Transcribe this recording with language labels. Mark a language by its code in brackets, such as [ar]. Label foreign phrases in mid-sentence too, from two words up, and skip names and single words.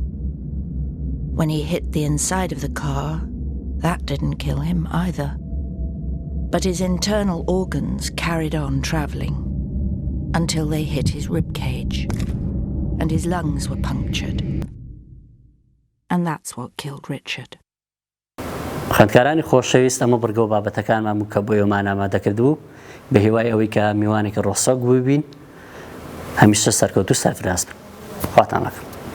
[en] When he hit the inside of the car, that didn't kill him either. But his internal organs carried on travelling until they hit his rib cage, and his lungs were punctured. And that's what killed Richard. [ckb] خوێندکارانی خۆشەویست ئەمە بڕگە و بابەتەکانمان بوو کە بۆ ئێوەمان ئامادەکردبوو بە هیوای ئەوەی کە میوانێکی ڕۆسەک ببین هەمیشە سەرکەوتوو سەرفراز بن. خواتان لەکەم.